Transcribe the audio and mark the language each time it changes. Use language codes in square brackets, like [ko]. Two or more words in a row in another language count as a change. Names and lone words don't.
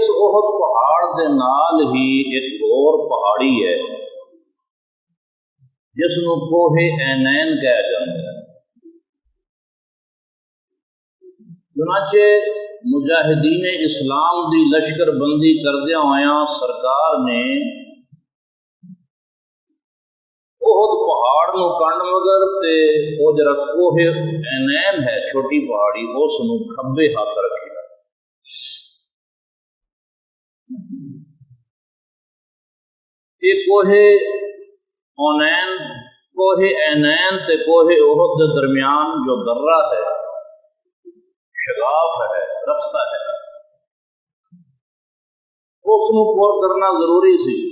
[ur] اس احد پہاڑ کے نال ہی ایک اور پہاڑی ہے جس کو کوہ عینین کہا جاتا ہے۔ [pa] چنانچہ مجاہدین اسلام دی لشکر بندی کردیا ہویا سرکار نے احد پہاڑ نو کنڈ مگر تے او جڑا کوہ عینین ہے چھوٹی پہاڑی اس نو کھبے ہاتھ رکھیا۔ [ur] یہ کوہ عینین تے کوہ احد کے درمیان جو درہ ہے، شگاف ہے، رفتہ ہے، اس کو پور کرنا ضروری سی۔